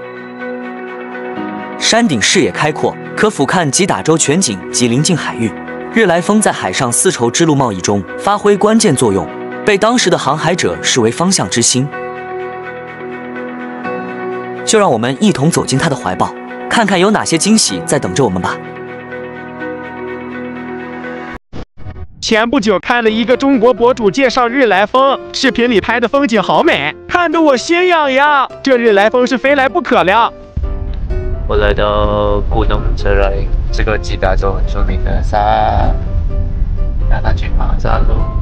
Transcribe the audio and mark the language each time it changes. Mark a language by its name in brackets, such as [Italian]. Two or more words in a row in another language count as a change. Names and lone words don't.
[Chinese] 山頂視野開闊，可俯瞰吉打州全景及鄰近海域。悅來峰在海上絲綢之路貿易中發揮關鍵作用，被當時的航海者視為方向之星。就讓我們一同走進他的懷抱，看看有哪些驚喜在等着我們吧。前不久看了一個中國博主介紹日來峰，視頻裡拍的風景好美，看得我心癢癢。這日來峰是非來不可了。我來到Gunung Serai，這個吉打州很出名的山，讓他去爬山咯。